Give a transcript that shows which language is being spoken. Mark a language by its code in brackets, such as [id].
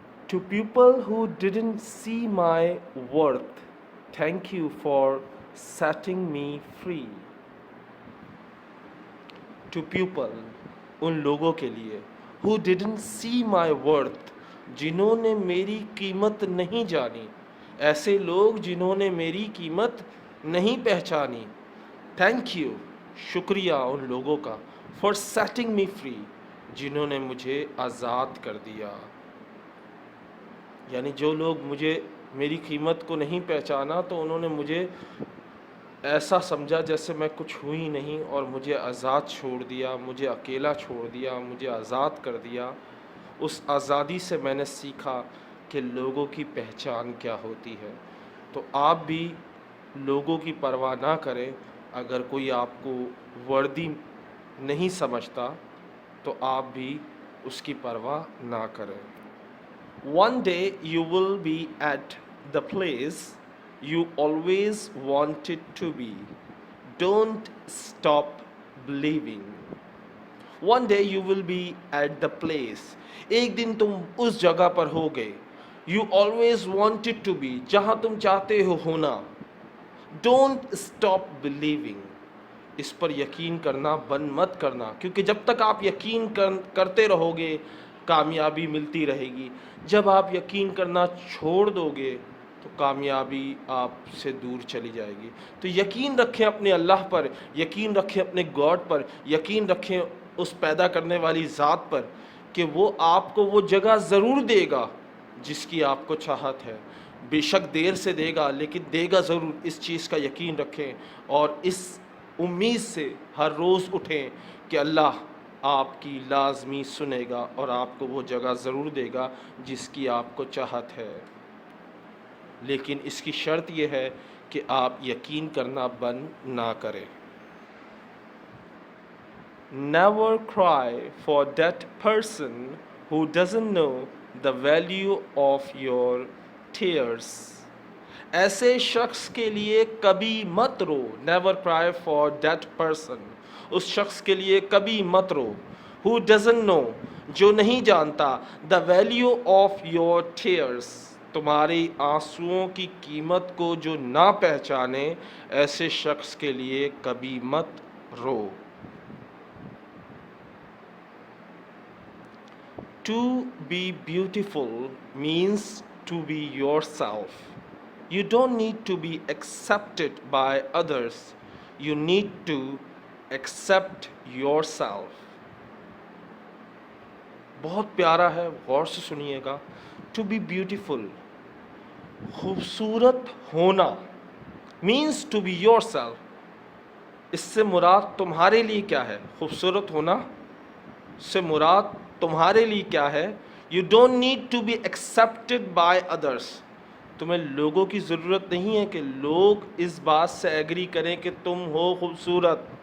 [en] To people who didn't see my worth, thank you for setting me free. To people، [ur] ان لوگوں کے لیے، [en] who didn't see my worth، [ur] جنہوں نے میری قیمت نہیں جانی، ایسے لوگ جنہوں نے میری قیمت نہیں پہچانی. [en] thank you, [ur] شکریہ ان لوگوں کا. [en] for setting me free، [ur] جنہوں نے مجھے آزاد کر دیا. یعنی جو لوگ میری قیمت کو نہیں پہچانا تو انہوں نے مجھے ایسا سمجھا جیسے میں کچھ ہوئی نہیں، اور مجھے آزاد چھوڑ دیا، مجھے اکیلا چھوڑ دیا، مجھے آزاد کر دیا. اس آزادی سے میں نے سیکھا کہ لوگوں کی پہچان کیا ہوتی ہے. تو آپ بھی لوگوں کی پرواہ نہ کریں. اگر کوئی آپ کو وردی نہیں سمجھتا تو آپ بھی اس کی پرواہ نہ کریں. [en] One day you will be at the place you always wanted to be. Don't stop believing. One day you will be at the place. [ur] ایک دن تم اس جگہ پر ہوگے. [en] You always wanted to be، [ur] جہاں تم چاہتے ہو ہونا. [en] Don't stop believing. [ur] اس پر یقین کرنا بند مت کرنا، کیونکہ جب تک آپ یقین کرتے رہو گے کامیابی ملتی رہے گی. جب آپ یقین کرنا چھوڑ دو گے تو کامیابی آپ سے دور چلی جائے گی. تو یقین رکھیں اپنے اللہ پر، یقین رکھیں اپنے گاڈ پر، یقین رکھیں اس پیدا کرنے والی ذات پر کہ وہ آپ کو وہ جگہ ضرور دے گا جس کی آپ کو چاہت ہے. بے شک دیر سے دے گا لیکن دے گا ضرور، اس چیز کا یقین رکھیں، اور اس امید سے ہر روز اٹھیں کہ اللہ آپ کی لازمی سنے گا اور آپ کو وہ جگہ ضرور دے گا جس کی آپ کو چاہت ہے. لیکن اس کی شرط یہ ہے کہ آپ یقین کرنا بند نہ کریں. [en] Never cry for that person who doesn't know the value of your tears. [ur] ایسے شخص کے لیے کبھی مت رو. [en] Never cry for that person، [ur] اس شخص کے لیے کبھی مت رو. [en] Who doesn't know، [ur] جو نہیں جانتا. [en] The value of your tears، [ur] تمہاری آنسوؤں کی قیمت کو جو نہ پہچانے، ایسے شخص کے لیے کبھی مت رو. [en] To be beautiful means to be yourself. You don't need to be accepted by others. You need to accept yourself. [ur] بہت پیارا ہے, غور سے سنیے گا. [en] to be beautiful, [ur] خوبصورت ہونا [en] means to be yourself. [ur] اس سے مراد تمہارے لیے کیا ہے؟ خوبصورت ہونا سے مراد تمہارے لیے کیا ہے؟ [en] You don't need to be accepted by others. [ur] تمہیں لوگوں کی ضرورت نہیں ہے کہ لوگ اس بات سے ایگری کریں کہ تم ہو خوبصورت.